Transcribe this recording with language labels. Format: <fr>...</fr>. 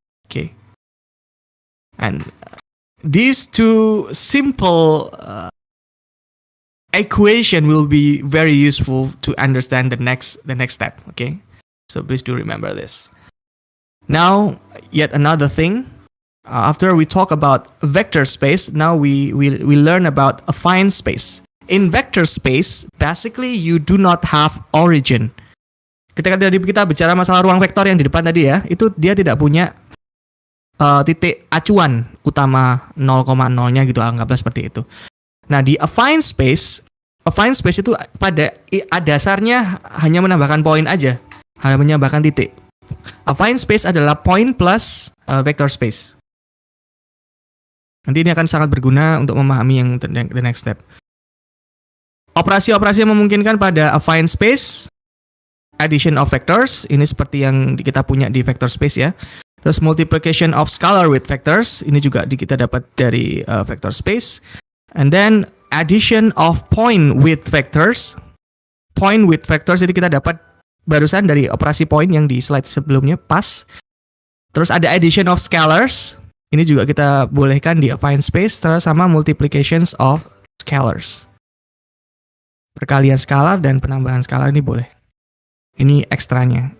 <en>Okay, and these 2 simple equation will be very useful to understand the next step. Okay, so please do remember this. Now, yet another thing. After we talk about vector space, now we learn about affine space. In vector space, basically you do not have origin.</en> <id>Ketika tadi kita bicara masalah ruang vektor yang di depan tadi ya, itu dia tidak punya titik acuan utama 0,0-nya gitu, anggaplah seperti itu. Nah, di affine space itu pada dasarnya hanya menambahkan poin aja, hanya menambahkan titik. Affine space adalah point plus vector space. Nanti ini akan sangat berguna untuk memahami yang</id> <en>the next step.</en> <id>Operasi-operasi yang memungkinkan pada affine space,</id> <en>addition of vectors,</en> <id>ini seperti yang kita punya di vector space ya. Terus</id> <en>multiplication of scalar with vectors,</en> <id>ini juga kita dapat dari vector space.</id> <en>And then addition of point with vectors. Point with vectors</en> <id>itu kita dapat barusan dari operasi point yang di slide sebelumnya, pas. Terus ada</id> <en>addition of scalars,</en> <id>ini juga kita bolehkan di affine space, terus sama</id> <en>multiplications of scalars.</en> <id>Perkalian skalar dan penambahan skalar ini boleh. Ini ekstranya.</id>